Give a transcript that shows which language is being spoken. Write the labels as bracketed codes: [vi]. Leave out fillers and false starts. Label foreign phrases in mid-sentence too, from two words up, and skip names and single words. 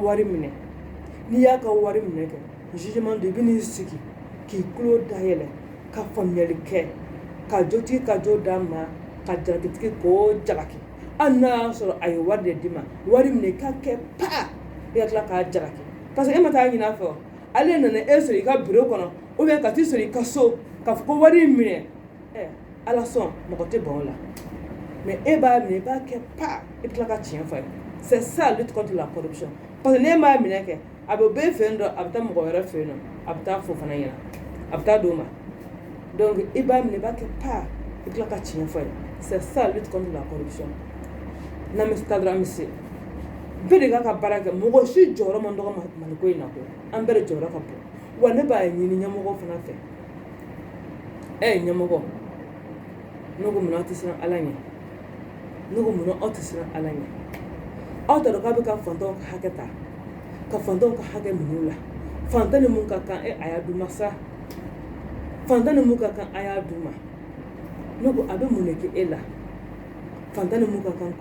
[bm] wari minɛ n'i y'a ka wari minɛ kɛ jugement do i bɛ n'i sigi k'i tulo dayɛlɛ ka faamuyali kɛ ka jotigi ka jo d'a ma ka jalakitigi k'o jalaki hali n'a y'a sɔrɔ a ye wari de d'i ma wari minɛ k'a kɛ pa i ka tila k'a jalaki [fr] parce que [bm] e ma taa ɲini a fɛ o ale nana e sɔrɔ i ka bureau kɔnɔ [fr] ou bien [bm] ka t'i sɔrɔ i ka so k'a fɔ ko wari in minɛ ala sɔn mɔgɔ tɛ ban o la mais e b'a minɛ i b'a kɛ pa i bɛ tila ka tiɲɛ fɔ a ye [fr] c'est ça lutte contre la corruption parce que [bm] n'e m'a minɛ kɛ a bɛ bɔ e fɛ yen dɔ a bɛ taa mɔgɔ wɛrɛ fɛ yen nɔ a bɛ taa fɔ fana ɲɛna a bɛ taa d'o ma donc i b'a minɛ i b'a kɛ pa i bɛ tila ka tiɲɛ fɔ a ye [fr] c'est ça lutte contre la corruption [bm] n'an bɛ taa dɔrɔn an bɛ se bɛɛ de k'a ka baara kɛ mɔgɔ si jɔyɔrɔ man dɔgɔ maliko in na koyi an bɛɛ de jɔyɔrɔ ka bon wa ne b'a ɲini ɲɛmɔgɔ fana fɛ ɲɛmɔgɔ ne ko munna aw tɛ siran ala ɲɛ ne ko munna aw tɛ siran ala ɲɛ aw t'a dɔn k'a bɛ ka fantɔw ka hakɛ ta ka fantɔw ka hakɛ minɛ u la fantan ni mun ka kan a y'a d'u ma sa fantan ni mun ka kan a y'a d'u ma ne ko a bɛ mun de kɛ e la fantan ni mun ka kan